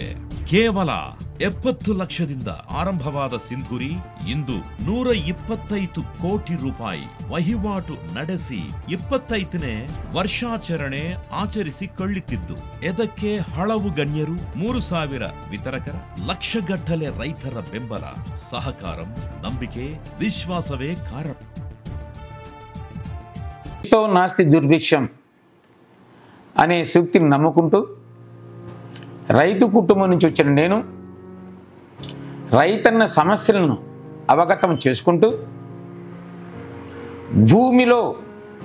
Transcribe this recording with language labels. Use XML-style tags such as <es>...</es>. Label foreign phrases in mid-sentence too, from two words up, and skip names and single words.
<kn>ಕೇವಲ 70 ಲಕ್ಷದಿಂದ ಆರಂಭವಾದ ಸಿಂಧೂರಿ ಇಂದು 125 ಕೋಟಿ ರೂಪಾಯಿ ವಹಿವಾಟು ನಡೆಸಿ 25ನೇ ವರ್ಷಾಚರಣೆ ಆಚರಿಸಿಕೊಳ್ಳುತ್ತಿದ್ದು, ಇದಕ್ಕೆ ಹಲವು ಗಣ್ಯರು, 3,000 ವಿತರಕರ, ಲಕ್ಷಗಟ್ಟಲೆ ರೈತರ ಬೆಂಬಲ, ಸಹಕಾರ, ನಂಬಿಕೆ, ವಿಶ್ವಾಸವೇ ಕಾರಣ.</kn> <sa>नास्ति दुर्भिक्षम्</sa> <te>అనే సూక్తిని నమ్ముకుంటూ రైతు కుటుంబం నుంచి వచ్చిన నేను రైతన్న సమస్యలను అవగతం చేసుకుంటూ భూమిలో</te>